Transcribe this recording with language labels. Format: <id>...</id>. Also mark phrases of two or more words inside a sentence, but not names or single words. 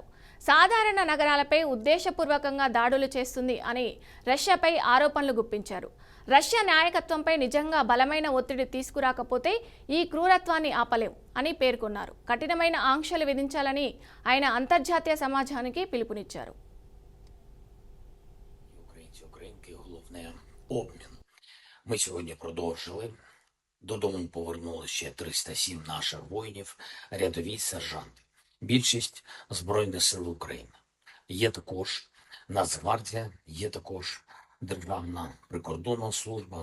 <te>సాధారణ నగరాలపై ఉద్దేశపూర్వకంగా దాడులు చేస్తుంది అని రష్యాపై ఆరోపణలు గుప్పించారు. రష్యా నాయకత్వంపై నిజంగా బలమైన ఒత్తిడి తీసుకురాకపోతే ఈ క్రూరత్వాన్ని ఆపలేం అని పేర్కొన్నారు. కఠినమైన ఆంక్షలు విధించాలని ఆయన అంతర్జాతీయ సమాజానికి పిలుపునిచ్చారు.</te> <uk>Ми сьогодні продовжили. Додому повернули ще 307 наших воїнів, рядові сержанти. Більшість Збройних сил України. Є також Нацгвардія, є також Державна прикордонна служба.</uk>